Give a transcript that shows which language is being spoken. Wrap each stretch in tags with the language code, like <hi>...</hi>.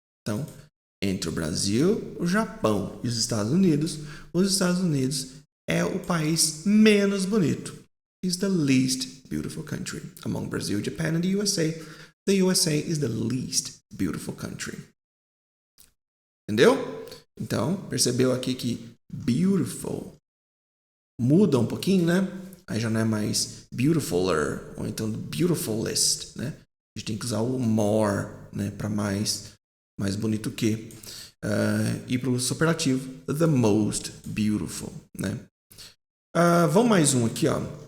<pt>Então, entre o Brasil, o Japão e os Estados Unidos é o país menos bonito.</pt> <en>Is the least beautiful country. Among Brazil, Japan and the USA is the least beautiful country.</en> <pt>Entendeu? Então, percebeu aqui que beautiful muda um pouquinho, né? Aí já não é mais beautifuler, ou então beautifulest, né? A gente tem que usar o more, né? Para mais bonito que. E para o superlativo,</pt> <en>the most beautiful,</en> <pt>né? Vamos mais um aqui, ó.</pt>